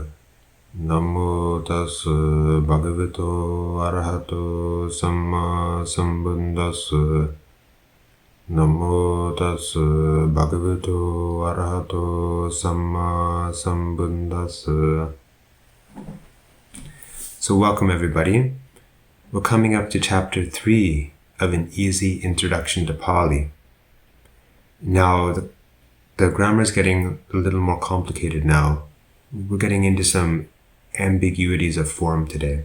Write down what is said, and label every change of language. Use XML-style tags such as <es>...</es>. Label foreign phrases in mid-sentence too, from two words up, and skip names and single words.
<pi>Namo tassa bhagavato arahato samma sambuddhassa. Namo tassa bhagavato arahato samma sambuddhassa.</pi> <en>So welcome everybody. We're coming up to chapter 3 of an easy introduction to Pali. Now, the grammar is getting a little more complicated now. We're getting into some ambiguities of form today.</en>